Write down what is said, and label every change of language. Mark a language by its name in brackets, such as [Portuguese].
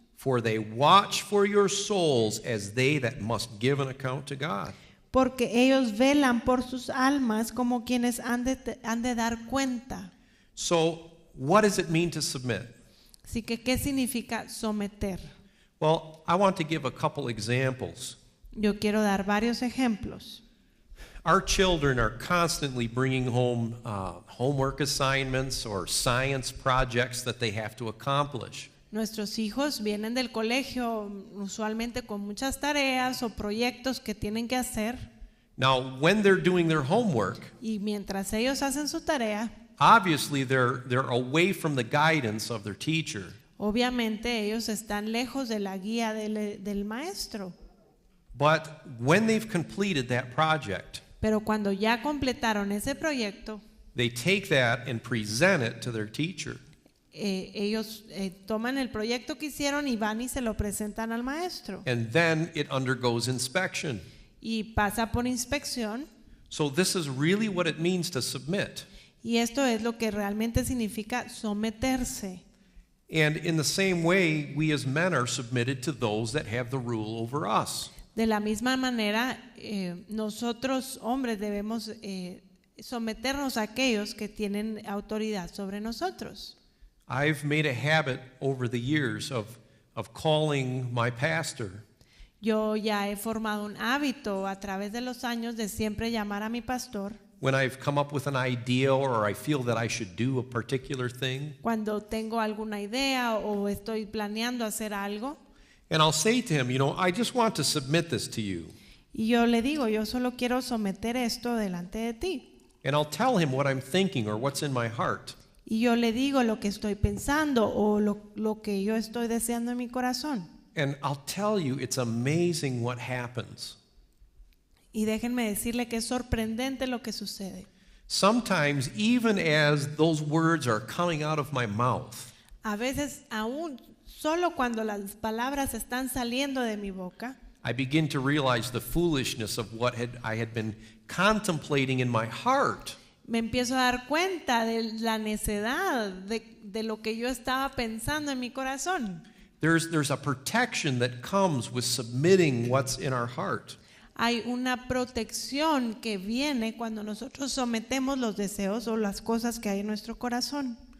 [English] For they watch for your souls as they that must give an account to God. [Spanish] Porque ellos velan por sus almas como quienes han de dar cuenta. [English] So, what does it mean to submit? [Spanish] Así que, ¿qué significa someter? [English] Well, I want to give a couple examples. [Spanish] Yo quiero dar varios ejemplos. [English] Our children are constantly bringing home homework assignments or science projects that they have to accomplish. [Spanish] Nuestros hijos vienen del colegio usualmente con muchas tareas o proyectos que tienen que hacer. [English] Now, when they're doing their homework, [Spanish] Y mientras ellos hacen su tarea, [English] obviously they're away from the guidance of their teacher. [Spanish] obviamente ellos están lejos de la guía del maestro. [English] But when they've completed that project, [Spanish] Pero cuando ya completaron ese proyecto, [English] they take that and present it to their teacher. [Spanish] ellos toman el proyecto que hicieron y van y se lo presentan al maestro. [English] And then it undergoes inspection. [Spanish] Y pasa por inspección. [English] So this is really what it means to submit. [Spanish] Y esto es lo que realmente significa someterse. [English] And in the same way, we as men are submitted to those that have the rule over us. [Spanish] De la misma manera, nosotros hombres debemos someternos a aquellos que tienen autoridad sobre nosotros. [English] I've made a habit over the years of calling my pastor. [Spanish] Yo ya he formado un hábito a través de los años de siempre llamar a mi pastor. [English] When I've come up with an idea or I feel that I should do a particular thing. [Spanish] Cuando tengo alguna idea o estoy planeando hacer algo. [English] And I'll say to him, I just want to submit this to you. [Spanish] Y yo le digo, yo solo quiero someter esto delante de ti. [English] And I'll tell him what I'm thinking or what's in my heart. [Spanish] Y yo le digo lo que estoy pensando o lo que yo estoy deseando en mi corazón. [English] And I'll tell you, it's amazing what happens. [Spanish] Y déjenme decirle que es sorprendente lo que sucede. [English] Sometimes, even as those words are coming out of my mouth, [Spanish] A veces, aún solo cuando las palabras están saliendo de mi boca, [English] I begin to realize the foolishness of what I had been contemplating in my heart. [Spanish] me empiezo a dar cuenta de la necedad de lo que yo estaba pensando en mi corazón. [English] There's a protection that comes with submitting what's in our heart. [Spanish] Hay una protección que viene cuando nosotros sometemos los deseos o las cosas que hay en nuestro corazón.